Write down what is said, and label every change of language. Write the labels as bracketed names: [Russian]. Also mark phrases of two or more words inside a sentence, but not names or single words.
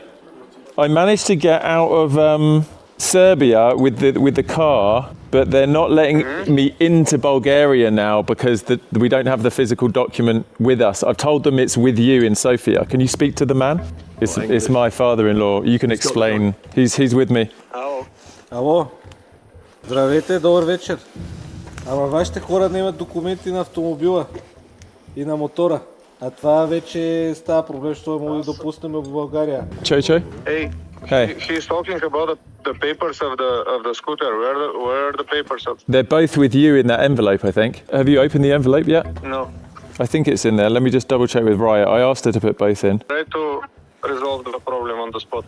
[English] I managed to get out of Serbia with the car, but they're not letting me into Bulgaria now because we don't have the physical document with us. I've told them it's with you in Sofia. Can you speak to the man? It's my father-in-law. You can explain. He's with me. [Bulgarian] Ало. Здравейте, добър вечер. Ама вашите хора не имат документи на автомобила и на мотора. А това вече става проблем, защото може да допуснем в България. [English] Chocho? Hey, Hey. he's talking about the papers of the scooter. Where are the papers of? They're both with you in that envelope, I think. Have you opened the envelope yet? No. I think it's in there. Let me just double check with Raya. I asked her to put both in. Try to resolve the problem on the spot.